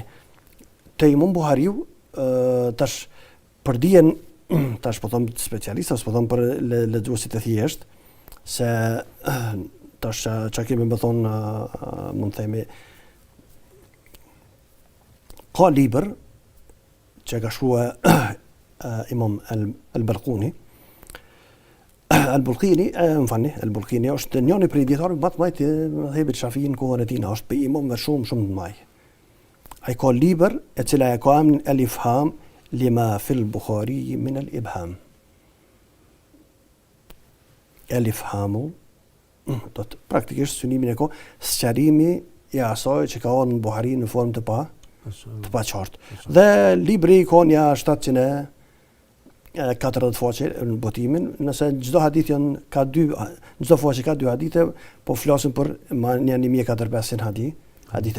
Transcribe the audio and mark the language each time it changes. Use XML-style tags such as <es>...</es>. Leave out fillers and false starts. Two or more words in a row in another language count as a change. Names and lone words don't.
<sq>Te Imam Buhariu tash për dijen tash po them specialista, po them për lexuesit e thjesht se tash çka kemi më thon mund të themi ka libër që ka shkruar Imam al-Balqini. Al-Balqini është njëri prej dietarëve më të mëdhenj të mëdhëbit Shafi'i në kohën e tij, është për imam më shumë të mëdhenj. Ai ka libër e cila e ka emrin al-Ifham lima fil Bukhari min al-Ibham. El-Ifhamu do të praktikisht synimin e ka sqarimi I asaj që ka në Buhari në formë të paqartë. Dhe libri ka nja 740 faqe në botimin, nëse çdo hadith ka çdo faqe ka 2 hadithe, po flasim për një 1400 hadithe.</sq>